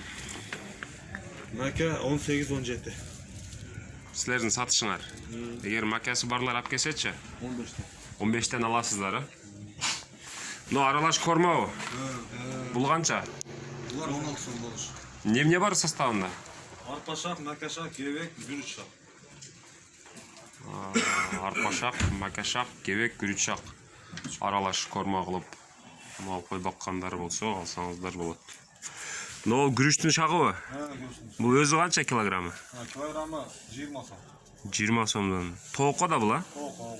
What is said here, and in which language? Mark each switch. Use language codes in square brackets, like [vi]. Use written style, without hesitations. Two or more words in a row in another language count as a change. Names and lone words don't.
[ky] Мака 18-17. Силердин сатышыңар. Эгер макасы барлар алып келсечи? 15. 15тен аласыздар, а? Но аралаш кормабы? Бул канча? Булар 16 сом болуш. Эмне бар составында? Арпа шак, мака шак, кебек, гүрүч шак. Арпа шак, мака шак, кебек, гүрүч шак. Аралаш корма кылып алып кой баккандар болсо, алсаңыздар болот. Но гүрүчтүн шагыбы? Бул өзү канча килограммы? Килограммы 20 сом. 20 сомдон. Тоокко да бул, а?